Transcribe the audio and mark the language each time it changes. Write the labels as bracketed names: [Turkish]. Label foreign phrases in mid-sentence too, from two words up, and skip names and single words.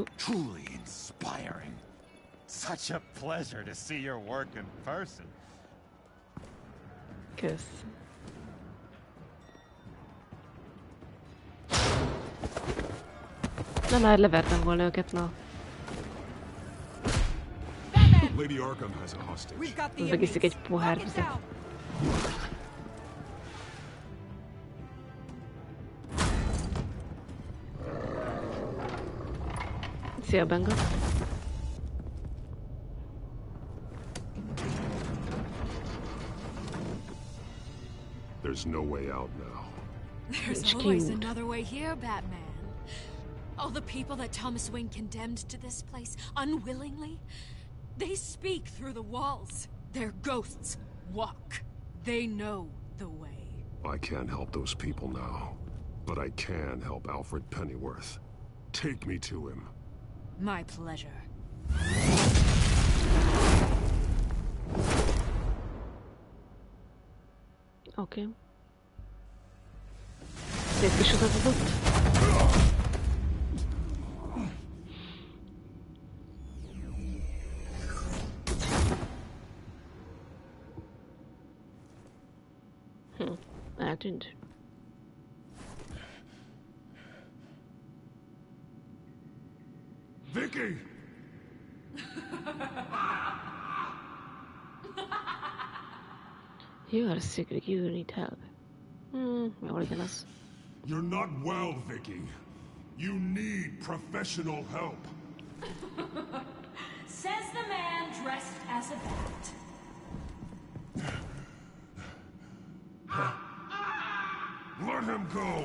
[English] Truly inspiring. Such a pleasure to see your work in person. [Hungarian] Kösz. Na már levertem volna őket, na. [English] Lady Arkham has a hostage. [Hungarian] Megiszik egy pohár vizet. Szia, Benga. [English] There's no way out now. There's always another way here, Batman. All the people that Thomas Wayne condemned to this place unwillingly, they speak through the walls. Their ghosts walk. They know the way. I can't help those people now, but I can help Alfred Pennyworth. Take me to him. My pleasure. Okay. [Hungarian] Szép kis utat adott. Eltűnt. [English] Vicky! You are sick, you need help. [Hungarian] Jól legyen az. [English] You're not well, Vicky. You need professional help. Says the man dressed as a bat. Let him go!